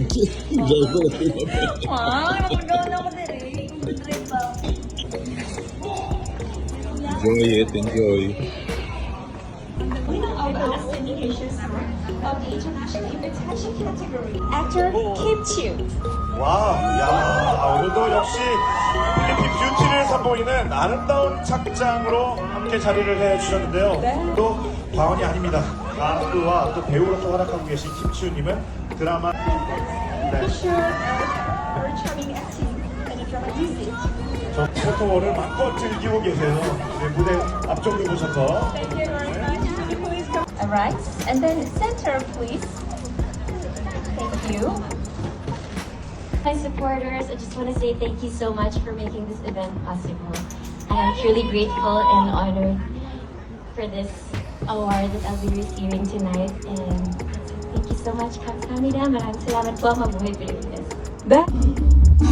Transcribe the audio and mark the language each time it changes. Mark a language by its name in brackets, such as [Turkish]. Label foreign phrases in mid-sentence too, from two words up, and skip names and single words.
[Filipino] Driver at iba. Wow, nakagawa na ako na rin. [English] Enjoy it. Enjoy. Actor Kim Chiu. [Korean] 와, 야, 오늘도 역시 필리핀 뷰티를 선보이는 아름다운 착장으로 함께 자리를 해주셨는데요. 또 과언이 아닙니다. 가수와 또 배우로서 활약하고 계신 김치우님은 드라마 저 포토월을 마음껏 즐기고 계세요. 네, 무대 앞쪽으로 보셔서 [English] Alright, and then center, please. Thank you. Hi, supporters. I just want to say thank you so much for making this event possible. I am truly grateful and honored for this award that I'll be receiving tonight. And thank you so much, [Korean] 감사합니다. [Filipino] Maraming salamat po. Mabuhay Pilipinas.